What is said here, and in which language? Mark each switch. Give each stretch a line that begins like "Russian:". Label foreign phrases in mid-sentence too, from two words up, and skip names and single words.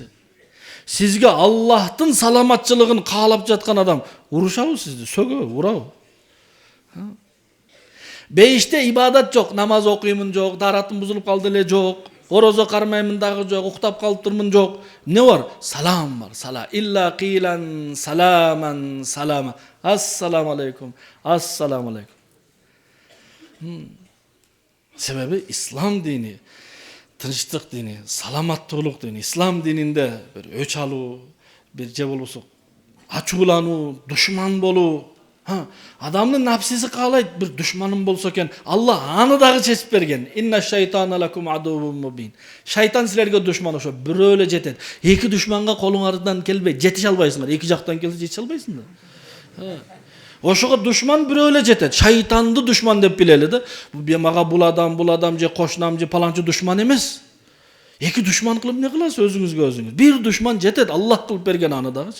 Kyrgyz: Сизге Аллахтын саламатчылыгын каалап жаткан адам урушабы сизди, сөгөбү, урабы? Бейиште ибадат жок, намаз окуймун жок, даратым бузулуп калды эле жок, орозо кармаймын дагы жок, уктап калыптырмын жок. Не бар? Салам бар, сала.
Arabic: إلا قيلا سلاما سلاما. السلام عليكم، السلام عليكم, ассаламу алейкум.
Kyrgyz: Себеби ислам дини, тынчтык дини, саламаттуулук дини. Ислам дининде бир өч алуу, бир же болбосо ачуулануу, душман болуу. Адамдын напсиси каалайт бир душманым болсо экен, Аллах аны дагы чечип берген.
Arabic: إن الشيطان لكم عدو مبين.
Kyrgyz: Шайтан силерге душман, ошо бирөө эле жетет. Эки душманга колуңардан келбей жетише албайсыңдар. Эки жактан келсе жетише албайсыңдар. Ошого душман бирөө эле жетет. Шайтанды душман деп билели да. Мага бул адам же кошунам же паланчы душман эмес. Эки душман кылып не кыласыз өзүңүзгө өзүңүз? Бир душман жетет, Аллах кылып берген аны дагычы.